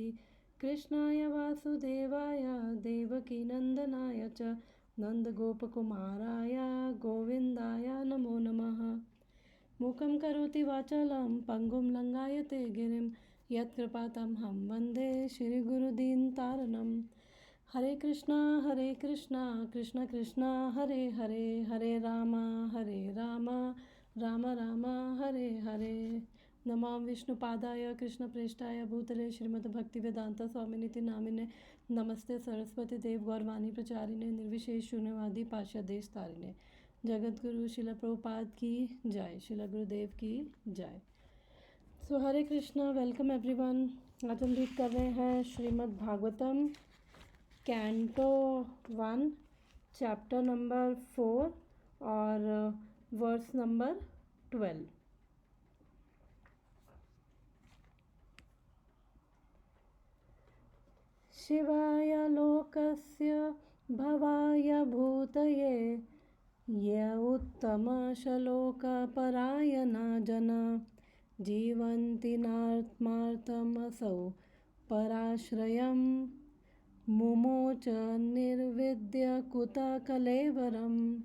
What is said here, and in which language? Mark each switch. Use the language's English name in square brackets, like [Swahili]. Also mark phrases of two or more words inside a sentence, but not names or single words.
[Sanskrit] कृष्णाय वासुदेवाय देवकीनन्दनाय च नन्दगोपकुमाराय गोविन्दाय नमो नमः। मूकं करोति वाचालं पङ्गुं लङ्घयते गिरिं यत्कृपातमहं वन्दे श्रीगुरुदीनतारणं। हरे कृष्णा कृष्ण कृष्णा हरे हरे, हरे राम राम राम हरे हरे। नमो विष्णुपादाय कृष्णप्रेष्ठाय भूतले श्रीमद्भक्तिवेदांत स्वामिनिति नामिने नमस्ते सरस्वती देव गौरवाणी प्रचारिणे निर्विशेष शून्यवादी पाश्चादेश तारिणे। [Hindi] जगतगुरु शिला प्रभुपाद की जय, शिला गुरुदेव की जय। सो हरे कृष्णा, [English] welcome everyone. [Hindi] आज हम रीड कर रहे हैं श्रीमद् भागवतम [English] canto 1 chapter number 4 [Hindi] और [English] verse number 12. [Sanskrit] शिवाय लोकस्य भवाय भूतये य उत्तमश्लोकपरायणा जना जीवन्ति नात्मार्थमसौ पराश्रयं मुमोच निर्विद्य कुतः कलेवरम्।